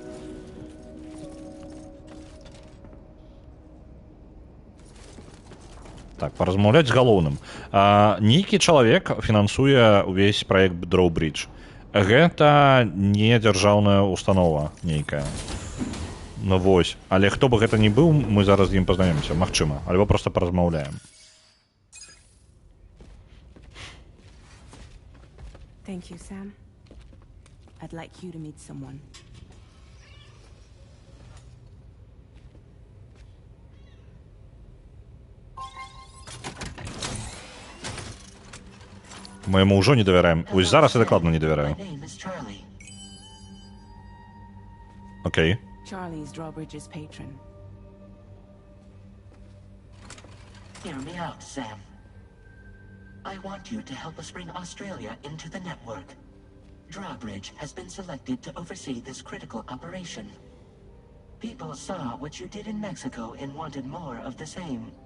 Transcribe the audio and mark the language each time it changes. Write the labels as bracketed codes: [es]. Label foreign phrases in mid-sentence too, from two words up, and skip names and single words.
[be] Так, паразмаўляць з галоўным. Нейкі чалавек фінансуе ўвесь праект Drawbridge. Гэта не дзяржаўная установа нейкая. Ну вось. Але хто бы гэта ни быў, мы зараз з ім пазнаёмся, магчыма. Альбо проста паразмаўляем. [en] Thank you, Sam. I'd like you to meet someone. [be] Мы яму ўжо не давяраем. Вось зараз я дакладна не давяраю. Окей. [en] Charlie is Drawbridge's patron. Hear me out, Sam. I want you to help us bring Australia into the network. Drawbridge has been selected to oversee this critical operation. People saw what you did in Mexico and wanted more of the same.